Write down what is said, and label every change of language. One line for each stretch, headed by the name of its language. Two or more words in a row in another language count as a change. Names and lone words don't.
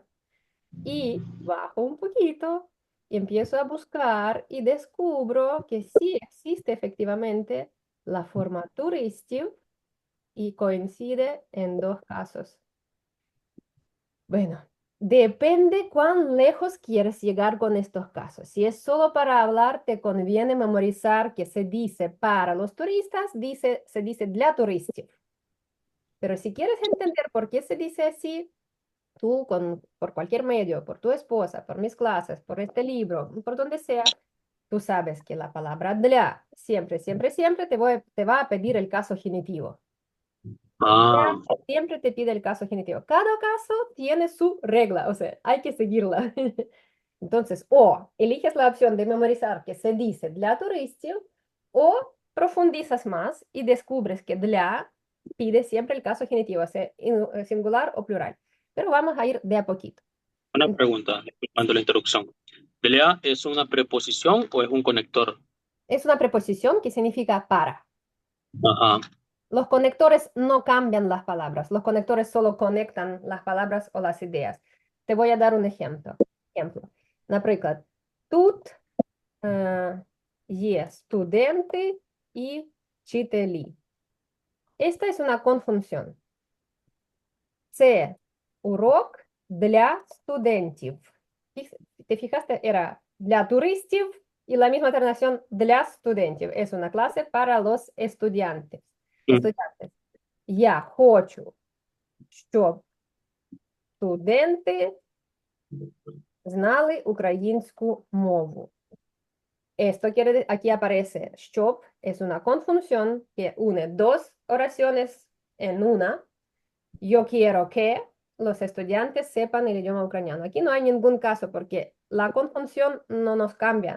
Spanish: Y bajo un poquito y empiezo a buscar y descubro que sí existe efectivamente la forma turistiv y coincide en dos casos. Bueno, depende cuán lejos quieres llegar con estos casos. Si es solo para hablar, te conviene memorizar que se dice para los turistas, se dice
Ukrainian: для туристів.
Spanish: Pero si quieres entender por qué se dice así, tú por cualquier medio, por tu esposa, por mis clases, por este libro, por donde sea, tú sabes que la palabra для siempre, siempre, siempre te va a pedir el caso genitivo. Ah, Siempre te pide el caso genitivo. Cada caso tiene su regla, o sea, hay que seguirla. Entonces, o eliges la opción de memorizar que se dice
Ukrainian: для туристів,
Spanish: o profundizas más y descubres que для pide siempre el caso genitivo, sea singular o plural. Pero vamos a ir de a poquito. una pregunta, disculpando la interrupción. ¿Pelea es una preposición o es un conector? Es una preposición que significa para. Ajá. Los conectores no cambian las palabras, los conectores solo conectan las palabras o las ideas. Te voy a dar un ejemplo.
Ukrainian: Наприклад, тут є студенти і вчителі.
Spanish: Esta es una conjunción.
Ukrainian: Це урок для студентів.
Spanish: ¿Te fijaste? Era
Ukrainian: для туристів
Spanish: y la misma terminación
Ukrainian: для студентів.
Spanish: Es una clase para los estudiantes. Estudiantes.
Ukrainian: Я хочу, щоб студенти знали українську мову.
Spanish: Esto quiere decir, aquí aparece щоб, es una conjunción que une dos oraciones en una. Yo quiero que los estudiantes sepan el idioma ucraniano. Aquí no hay ningún caso porque la conjunción no nos cambia.